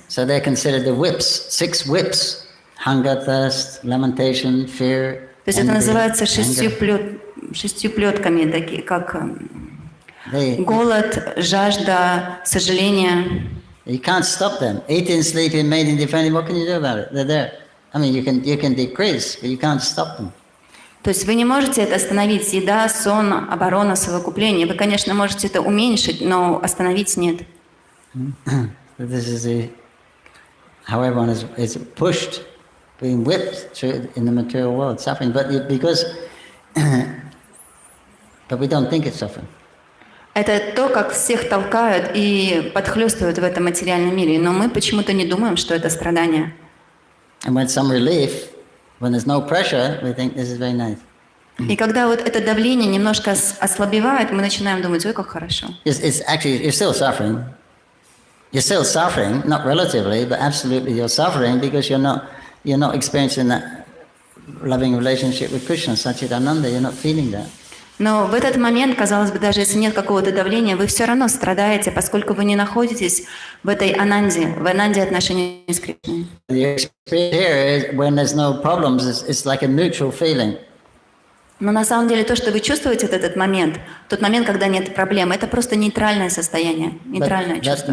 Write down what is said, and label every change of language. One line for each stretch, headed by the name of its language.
English: So they're considered the whips, 6 whips: hunger, thirst, lamentation, fear.
Russian: То есть это называется шестью плетками, такие как голод, жажда, сожаление.
English: You can't stop them. Eating, sleeping, mating, defending. What can you do about it? They're there. I mean, you can decrease, but you can't stop them.
Russian: То есть вы не можете это остановить. Еда, сон, оборона, совокупление. Вы, конечно, можете это уменьшить, но остановить нет.
English: This is how everyone is pushed, being whipped through in the material world, suffering. But we don't think it's suffering.
Russian: Это то, как всех толкают и подхлёстывают в этом материальном мире, но мы почему-то не думаем, что это страдание.
English: And when some relief, when there's no pressure, we think this is very nice.
Russian: И когда вот это давление немножко ослабевает, мы начинаем думать, ой, как хорошо.
English: It's actually, you're still suffering. You're still suffering, not relatively, but absolutely you're suffering because you're not experiencing that loving relationship with Krishna, Satchidananda. You're not feeling that.
Russian: Но в этот момент, казалось бы, даже если нет какого-то давления, вы все равно страдаете, поскольку вы не находитесь в этой ананде, в ананде отношений с Кришной.
English: The experience here is when there's no problems, it's like a neutral feeling.
Russian: Но на самом деле то, что вы чувствуете в этот момент, тот момент, когда нет проблем, это просто нейтральное состояние, нейтральное чувство.